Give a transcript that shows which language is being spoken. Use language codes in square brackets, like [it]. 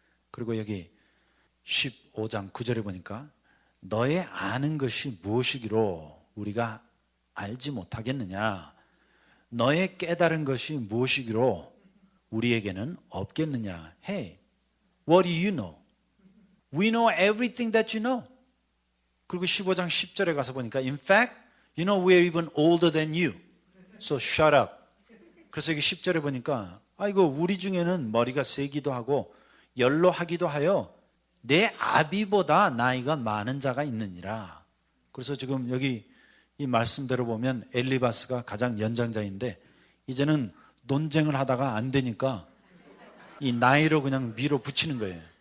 [ko] 그리고 여기 15장 9절에 보니까 너의 아는 것이 무엇이기로 우리가 알지 못하겠느냐? 너의 깨달은 것이 무엇이기로 우리에게는 없겠느냐? [en] Hey, what do you know? We know everything that you know. [ko] 그리고 15장 10절에 가서 보니까 [en] In fact, you know we're even older than you. So shut up. [ko] 그래서 여기 10절에 보니까 이거 우리 중에는 머리가 세기도 하고 연로하기도 하여 내 아비보다 나이가 많은 자가 있느니라. 그래서 지금 여기 이 말씀대로 보면 엘리바스가 가장 연장자인데 이제는 논쟁을 하다가 안 되니까 이 나이로 그냥 밀어붙이는 거예요.